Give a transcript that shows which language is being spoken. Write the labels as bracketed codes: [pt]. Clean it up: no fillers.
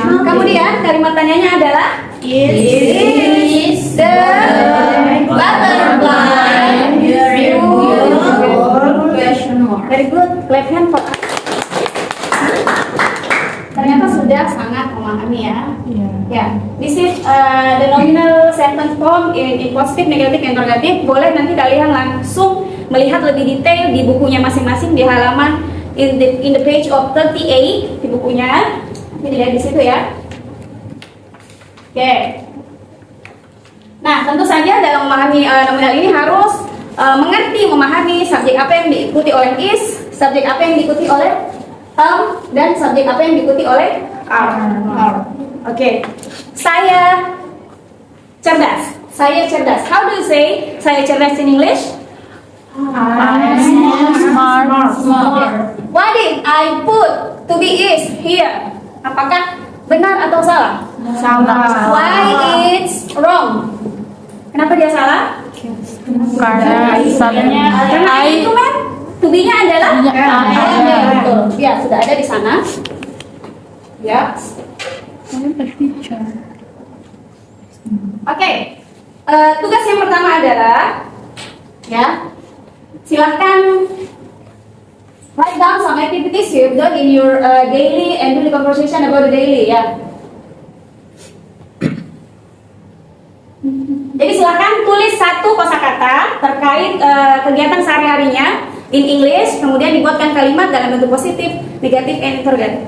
[id] Kemudian kalimat tanyanya adalah [en] Is the butterfly beautiful? Question mark. Very good. Clap hand for us. [id] Ternyata sudah sangat memahami ya. [en] Ya, this is the nominal sentence form in positive, negative, interrogative. [id] Boleh nanti kalian langsung melihat lebih detail di bukunya masing-masing di halaman [en] in the page of 38 [id] di bukunya. Ini dilihat di situ ya. Oke. Nah, tentu saja dalam memahami nominal ini harus memahami subjek apa yang diikuti oleh is, subjek apa yang diikuti oleh dan subjek apa yang diikuti oleh are. Oke. Saya cerdas. [en] How do you say [id] saya cerdas [en] in English? smart. What if I put to be is here? [id] Apakah benar atau salah? [en] Why it's wrong? [id] Kenapa dia salah? Karena itu kan to be-nya adalah betul. Ya, sudah ada di sana. Ya. Oke. Tugas yang pertama adalah ya. Silahkan [en] write down some activities you've done in your daily and do the conversation about the daily ya. [id] Jadi silahkan tulis satu kosakata terkait kegiatan sehari-harinya [en] in English, [id] kemudian dibuatkan kalimat dalam bentuk positif, negatif, and interrogative.